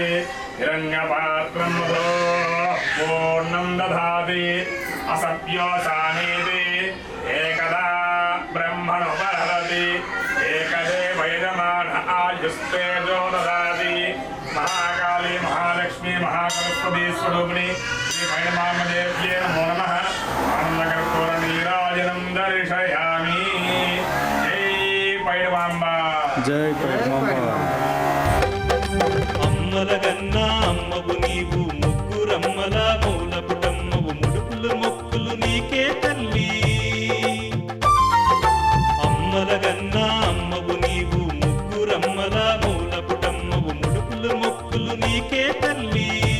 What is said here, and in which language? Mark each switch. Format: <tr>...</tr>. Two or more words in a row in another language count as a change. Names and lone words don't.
<sa>हिरण्यपात्रं मधो पूर्णं दधाति असभ्योऽसानीति एकदा ब्रह्मणोपहरति एकदेव यजमान आयुस्तेजो ददाति महाकाली महालक्ष्मी महासरस्वती स्वरूपिणी श्री भैरवाम्बदेव्यै नमो नमः आनन्दकर्पूरनीराजनं दर्शयामि जय भैरवाम्बा जय भैरवाम्बा</sa> <te>అమ్మల కన్నా అమ్మవు నీవు ముగ్గురమ్మల మూల పుటమ్మవు ముడుపులు మొక్కులు నీకే తల్లి అమ్మల కన్నా అమ్మవు నీవు ముగ్గురమ్మల మూల పుటమ్మవు ముడుపులు మొక్కులు నీకే తల్లి</te>